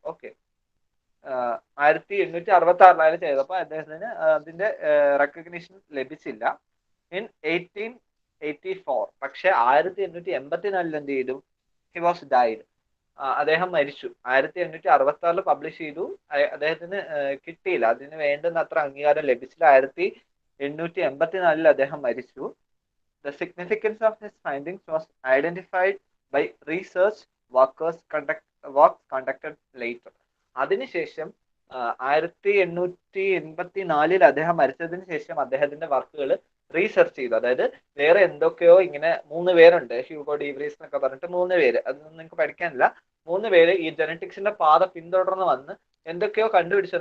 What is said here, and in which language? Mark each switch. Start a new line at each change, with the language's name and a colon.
Malayalam: Okay, 1866 ചെയ്തപ്പോൾ അദ്ദേഹത്തിന് അതിന്റെ റെക്കഗ്നിഷൻ ലഭിച്ചില്ല. ഇൻ 1884 പക്ഷെ 1884 എന്ത് ചെയ്തു,
English: he was died,
Malayalam: അദ്ദേഹം മരിച്ചു. 1866 പബ്ലിഷ് ചെയ്തു, അദ്ദേഹത്തിന് കിട്ടിയില്ല, അതിന് വേണ്ടുന്ന അത്ര അംഗീകാരം ലഭിച്ചില്ല. 1884 അദ്ദേഹം മരിച്ചു.
English: The significance of his findings was identified by research works conducted later.
Malayalam: അതിനുശേഷം 1884 അദ്ദേഹം മരിച്ചതിന് ശേഷം അദ്ദേഹത്തിന്റെ വർക്കുകൾ റീസെർച്ച് ചെയ്തു. അതായത് വേറെ എന്തൊക്കെയോ ഇങ്ങനെ 3 പേരുണ്ട്, ഹ്യൂഗോ ഡീവ്രീസ് എന്നൊക്കെ പറഞ്ഞിട്ട് 3 പേര്, അതൊന്നും നിങ്ങൾക്ക് പഠിക്കാനില്ല. 3 പേര് ഈ ജനറ്റിക്സിന്റെ പാത പിന്തുടർന്ന് വന്ന് എന്തൊക്കെയോ കണ്ടുപിടിച്ചു.